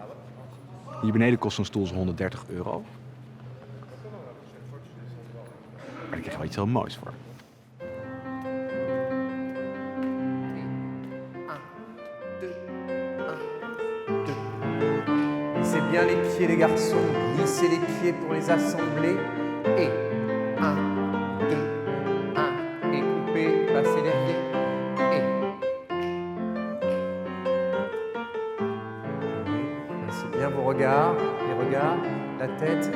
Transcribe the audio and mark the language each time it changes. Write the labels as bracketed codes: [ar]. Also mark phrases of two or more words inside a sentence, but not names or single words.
[nl] Hier beneden kost zo'n stoel zo'n €130. Maar daar krijg je wel iets heel moois voor. [fr] Lissez bien les pieds les garçons, lissez les pieds pour les assembler. Et 1, 2, 1. Et coupez, passez les pieds. Et. Oui, passez les regards, la tête.